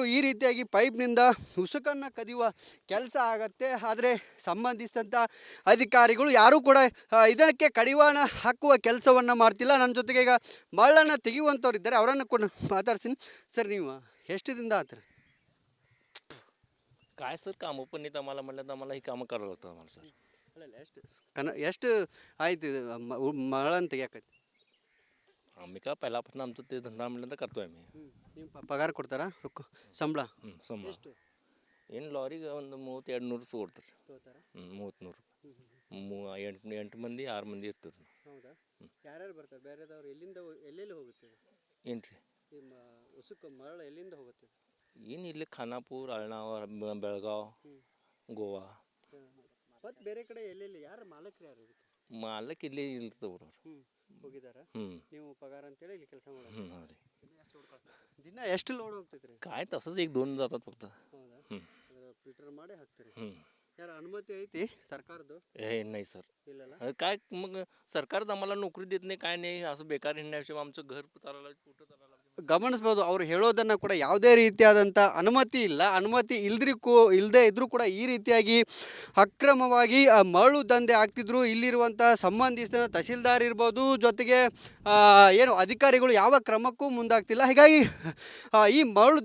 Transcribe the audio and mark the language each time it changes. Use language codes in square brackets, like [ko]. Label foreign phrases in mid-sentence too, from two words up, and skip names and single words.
[kn] ಈ ರೀತಿಯಾಗಿ ಪೈಪ್ನಿಂದ ಉಸುಕನ್ನು ಕದಿಯುವ ಕೆಲಸ ಆಗತ್ತೆ. ಆದರೆ ಸಂಬಂಧಿಸಿದಂಥ ಅಧಿಕಾರಿಗಳು ಯಾರೂ ಕೂಡ ಇದಕ್ಕೆ ಕಡಿವಾಣ ಹಾಕುವ ಕೆಲಸವನ್ನು ಮಾಡ್ತಿಲ್ಲ. ನನ್ನ ಜೊತೆಗೆ ಈಗ ಮರಳನ್ನು ತೆಗೆಯುವಂಥವ್ರು ಇದ್ದಾರೆ, ಅವರನ್ನು ಕೂಡ ಮಾತಾಡ್ತೀನಿ. ಸರ್, ನೀವು ಎಷ್ಟು ದಿನದ ಆತ್ರಿ? [mr] काय सर कामं पण नाहीत आम्हाला म्हणलं तर आम्हाला ही कामं करावं लागतं आम्हाला सर. [kn] ಅಲ್ಲಲ್ಲ ಎಷ್ಟು ಆಯ್ತು ಇದು ಮಳನ್ ತೆಗಿಯಾಕೈತಿ [mr] आम्ही का पहिल्यापासून आमचं ते धंदा म्हणलं तर करतोय आम्ही. [kn] ನಿಮ್ಮ ಪಗಾರ ಕೊಡ್ತಾರಾ ರೊಕ್ಕ ಸಂಬಳ ಸಂಬಳ ಎಷ್ಟು ಏನು ಲಾರಿಗೆ ಒಂದು 30-200 ಕೊಡ್ತಾರೆ. ತಗೋತಾರಾ 30-100 ಎಂಟು ಮಂದಿ 6 ಮಂದಿ ಇರ್ತೀವಿ. ಹೌದಾ ಯಾರ್ಯಾರು ಬರ್ತಾರೆ ಬೇರೆದವ್ರು ಎಲ್ಲಿಂದ ಎಲ್ಲೆಲ್ಲಿ ಹೋಗುತ್ತೆ ಏನು ರೀ ನಿಮ್ಮ ಉಸುಕು ಮರಳು ಎಲ್ಲಿಂದ ಹೋಗುತ್ತೆ ಏನು ಇಲ್ಲಿ ಖಾನಾಪುರ ಅಳ್ನಾವ ಬೆಳಗಾವ್ ಗೋವಾ ಮತ್ತು ಬೇರೆ ಕಡೆ ಎಲ್ಲೆಲ್ಲಿ ಯಾರು ಮಾಲಕರು ಯಾರು ಇದಕ್ಕೆ ಮಾಲಕ್ ಇಲ್ಲಿ ಇರ್ತವ್ರು ಅವ್ರು. ಹೋಗಿದಾರ ಹ್ಞೂ ನೀವು ಪಗಾರ ಅಂತೇಳಿ ಇಲ್ಲಿ ಕೆಲಸ ಮಾಡೋದು [mr] हां ರೀ. [kn] ದಿನ ಎಷ್ಟು ಲೋಡ್ ಹೋಗ್ತೈತೆ ರೀ [mr] काय तसंच 1-2 जातात फक्त. [kn] ಹೌದಾ हं. ಫಿಲ್ಟರ್ ಮಾಡಿ ಹಾಕ್ತೀರಿ हं. ಯಾರು ಅನುಮತಿ ಐತಿ ಸರ್ಕಾರದ್ದು [mr] हे नाही सर. [kn] ಇಲ್ಲಲ್ಲ [mr] काय मग सरकारच आम्हाला नोकरी देत नाही काय नाही असं बेकार हिंडण्याशिवाय आमचं घर चालायला कुठं चालायला. [kn] ಗಮನಿಸ್ಬೋದು ಅವ್ರು ಹೇಳೋದನ್ನು ಕೂಡ ಯಾವುದೇ ರೀತಿಯಾದಂಥ ಅನುಮತಿ ಇಲ್ಲ ಅನುಮತಿ ಇಲ್ಲದೆ ಇದ್ರೂ ಕೂಡ ಈ ರೀತಿಯಾಗಿ ಅಕ್ರಮವಾಗಿ ಮರಳು ದಂಧೆ ಆಗ್ತಿದ್ರು ಇಲ್ಲಿರುವಂಥ ಸಂಬಂಧಿಸಿದ ತಹಸೀಲ್ದಾರ್ ಇರ್ಬೋದು ಜೊತೆಗೆ ಏನು ಅಧಿಕಾರಿಗಳು ಯಾವ ಕ್ರಮಕ್ಕೂ ಮುಂದಾಗ್ತಿಲ್ಲ ಹೀಗಾಗಿ ಈ ಮರಳು